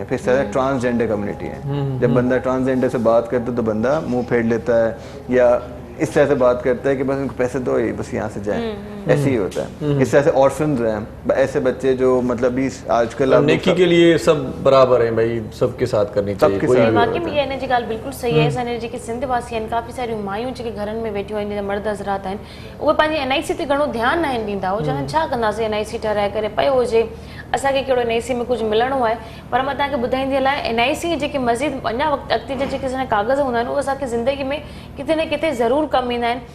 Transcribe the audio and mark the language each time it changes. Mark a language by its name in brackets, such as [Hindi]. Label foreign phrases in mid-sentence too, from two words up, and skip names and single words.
[Urdu] پھر سر ٹرانسجینڈر کمیونٹی ہے، جب بندہ ٹرانسجینڈر سے بات کرتا ہے تو بندہ منہ پھیر لیتا ہے یا اس طرح سے بات کرتا ہے کہ بس ان کو پیسے دو بس یہاں سے جائیں, ایسے ہی ہوتا ہے. اس طرح سے آرفنز ہیں, ایسے بچے جو مطلب بھی آج کل نیکی کے لیے سب برابر ہیں بھائی, سب کے ساتھ کرنی چاہیے. واقعی میں یہ انرجی گال بالکل صحیح ہے. [Sindhi] اس انرجی کے سندھ واسی आहिनि, काफ़ी सारियूं मायूं जेके घरनि में वेठियूं आहिनि, मर्द हज़रात आहिनि, उहे पंहिंजी NIC ते घणो ध्यानु न आहिनि ॾींदा. उहे चवंदा छा कंदासीं, NIC ठाराए करे पियो हुजे, असांखे कहिड़ो NIC में कुझु मिलणो आहे. पर मां तव्हांखे ॿुधाईंदी हलां, NIC जेके मज़ीद अञा अॻिते जे जेके असांजा कागज़ हूंदा आहिनि, उहे असांखे ज़िंदगी में किथे न किथे ज़रूरु कमु ईंदा आहिनि.